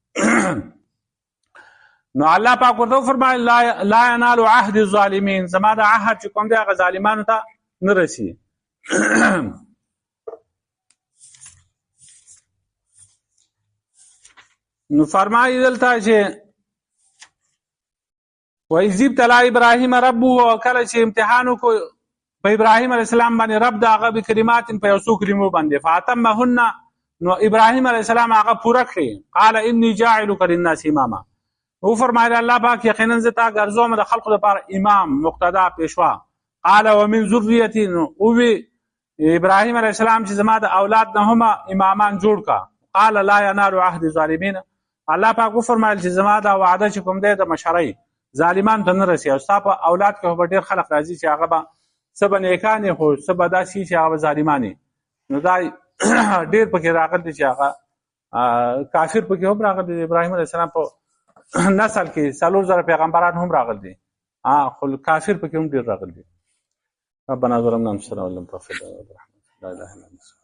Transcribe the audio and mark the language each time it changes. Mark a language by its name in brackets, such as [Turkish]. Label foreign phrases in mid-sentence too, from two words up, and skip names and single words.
[Pashto] نو الله پاک ورته وفرمایل [Arabic] لا ینال عهد الظالمین، [Pashto] زما د عهد چې کوم دی هغه ظالمانو ته نه رسي. نو فرمایي دلته چې [Arabic] وَإِذِ ابْتَلَىٰ إِبْرَاهِيمَ رَبُّهُ، [Pashto] کله چې امتحان وکړو په ابراهیم علیه السلام باندې رب د هغه بکلمات په یو څو کلمو باندې، فاتمهن، نو ابراهیم علیه السلام هغه پوره کړې. [Arabic] قال انی جاعلک للناس اماما، [Pashto] او فرمایله الله پاک یقینا زه تا ګرځوم د خلقو لپاره امام، مقتدا، پیشوا. [Arabic] قال ومن ذریتی، [Pashto] او وی ابراهیم علیه السلام چې زما د اولاد نه هم امامان جوړ کا. [Arabic] قال لا ینال عهد الظالمین، [Pashto] الله پاک فرمایل چې زما دا وعده چې کوم دی د مشرۍ ظالمان ته نه رسي، او ستا په اولاد کې به ډېر خلک راځي چې هغه به څه به نیکان خو څه به داسې چې هغه به ظالمان. نو دا ډېر پکې راغلی چې هغه کافر پکې هم راغلی دي. ابراهیم علیه السلام په نسل کې 4000 پیغمبران هم راغلي دي، خو کافر پکې هم ډېر راغلي دي. [Arabic] ربنا ظلمنا انفسنا وان لم تغفر لنا وترحمنا لا اله الا انت